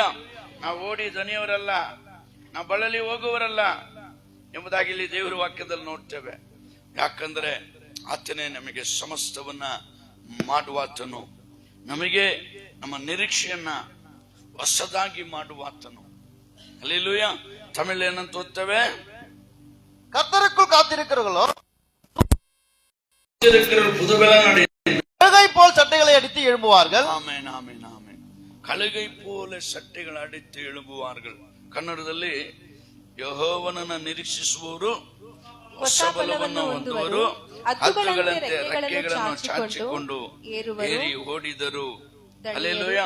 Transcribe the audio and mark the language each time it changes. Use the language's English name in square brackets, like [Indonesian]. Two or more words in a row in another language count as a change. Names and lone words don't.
[Kannada] ನಾವು ಓಡಿ ದಣಿಯವರಲ್ಲ, ನಾವು ಬಳಲಿ ಹೋಗುವರಲ್ಲ ಎಂಬುದಾಗಿ ಇಲ್ಲಿ ದೇವರ ವಾಕ್ಯದಲ್ಲಿ ನೋಡ್ತೇವೆ. ಯಾಕಂದ್ರೆ ಆತನೇ ನಮಗೆ ಸಮಸ್ತವನ್ನ ಮಾಡುವಾತನು. ನಮಗೆ ನಮ್ಮ ನಿರೀಕ್ಷೆಯನ್ನ ಹೊಸದಾಗಿ ಮಾಡುವ ಆತನು. ಹಲ್ಲೆಲೂಯ. ತಮಿಳ್ ಏನಂತ ಓದ್ತೇವೆ? [Tamil] கர்த்தருக்குள் காத்திருக்கிறவர்களோ புதுபலன் கழுகை போல் சட்டைகளை அடித்து எழும்புவார்கள். [Kannada] ಆಮೆನ್, ಆಮೆನ್, ಆಮೆನ್. [Tamil] கழுகை போலே சட்டைகள அடித்து எழும்புவார்கள். [Kannada] ಕನ್ನಡದಲ್ಲಿ ಯೆಹೋವನನ್ನ ನಿರೀಕ್ಷಿಸುವವರು ಹೊಸ ಬಲವನ್ನು ಹೊಂದುವರು, ಹದ್ದುಗಳಂತೆ ರೆಕ್ಕೆಗಳನ್ನು ಚಾಚಿಕೊಂಡು ಏರಿ ಓಡಿದರು. ಹಲ್ಲೆಲೂಯ.